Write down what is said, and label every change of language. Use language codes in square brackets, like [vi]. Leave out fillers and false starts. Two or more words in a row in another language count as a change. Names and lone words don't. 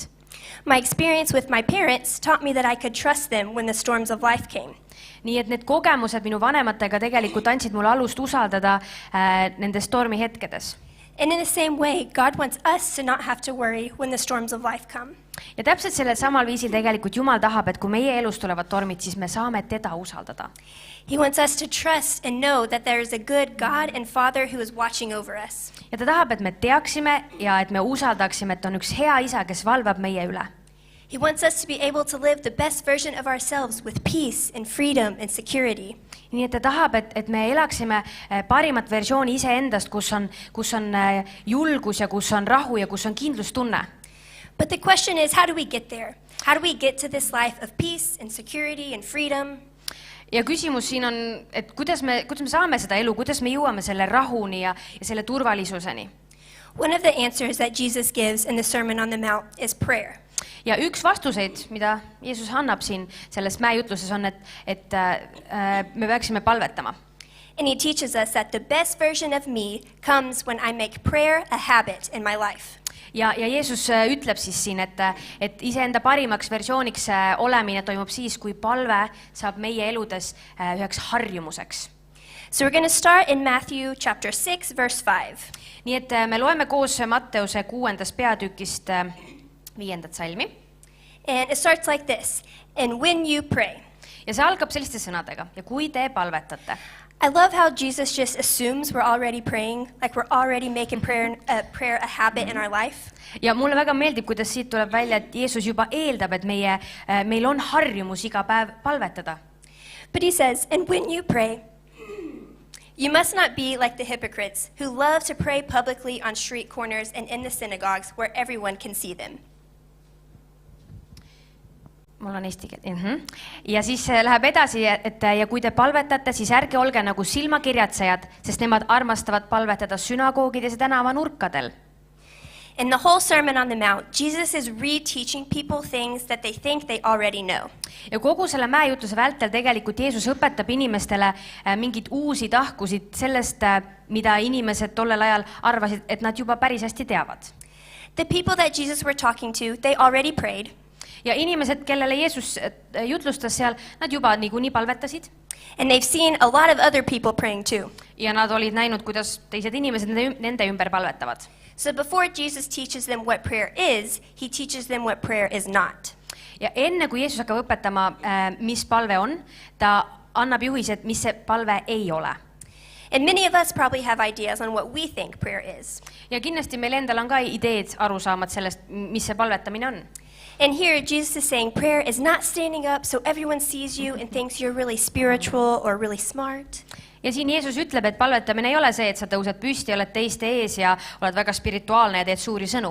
[en] My experience with my parents taught me that I could trust them when the storms of life came. [et] Nii et need kogemused minu vanematega tegelikult andsid mulle alust usaldada nendes stormi hetkedes. [en] And in the same way, God wants us to not have to worry when the storms of life come. [et] Ja täpselt sellel samal viisil tegelikult Jumal tahab, et kui meie elus tulevad tormid, siis me saame teda usaldada. [en] He wants us to trust and know that there is a good God and Father who is watching over us. [et] Ja ta tahab, et me teaksime ja et me usaldaksime, et on üks hea isa, kes valvab meie üle. [en] He wants us to be able to live the best version of ourselves with peace and freedom and security. [et] Nii et ta tahab, et me elaksime parimat versiooni iseendast, kus on julgus ja kus on rahu ja kus on kindlustunne. [en] But the question is, how do we get there? How do we get to this life of peace and security and freedom? [et] Ja küsimus siin on, et kuidas me saame seda elu, kuidas me jõuame selle rahuni ja selle turvalisuseni. [en] One of the answers that Jesus gives in the Sermon on the Mount is prayer. [et] Ja üks vastuseid, mida Jeesus annab siin selles mäejutluses on, et me peaksime palvetama. [en] And he teaches us that the best version of me comes when I make prayer a habit in my life. [et] Ja Jeesus ütleb siis siin, et iseenda parimaks versiooniks olemine toimub siis, kui palve saab meie eludes üheks harjumuseks. [en] So we're going to start in Matthew chapter 6, verse 5. [et] Nii et me loeme koos Matteuse 6. peatükist 5. salmi. [en] And it starts like this. And when you pray. [et] Ja see algab selliste sõnadega. Ja kui te palvetate. [en] I love how Jesus just assumes we're already praying, like we're already making prayer a habit in our life. [et] Ja mulle väga meeldib, kuidas siit tuleb välja, et Jeesus juba eeldab, et meil on harjumus iga päev palvetada. [en] But he says, and when you pray, you must not be like the hypocrites who love to pray publicly on street corners and in the synagogues where everyone can see them. [et] Mul on eesti keel. Ja siis läheb edasi, et ja kui te palvetate, siis ärge olge nagu silmakirjatsejad, sest nemad armastavad palvetada sünagoogides ja tänavanurkadel. [en] In the whole Sermon on the Mount, Jesus is reteaching people things that they think they already know. [et] Ja kogu selle mäejutluse vältel tegelikult Jeesus õpetab inimestele mingid uusi tahkusid sellest, mida inimesed tollel ajal arvasid, et nad juba päris hästi teavad. [en] The people that Jesus were talking to, they already prayed. [et] Ja inimesed, kellele Jeesus jutlustas seal, nad juba niikuinii palvetasid. [en] And they've seen a lot of other people praying too. [et] Ja nad olid näinud, kuidas teised inimesed nende ümber palvetavad. [en] So before Jesus teaches them what prayer is, he teaches them what prayer is not. [et] Ja enne kui Jeesus hakkab õpetama, mis palve on, ta annab juhised, mis see palve ei ole. [en] And many of us probably have ideas on what we think prayer is. [et] Ja kindlasti meil endal on ka ideed arusaamad sellest, mis see palvetamine on. [en] And here Jesus is saying prayer is not standing up so everyone sees you and thinks you're really spiritual or really smart. [et] Ja siin Jeesus ütleb, et palvetamine ei ole see, et sa tõused püsti, oled teiste ees ja oled väga spirituaalne ja teed suuri sõnu.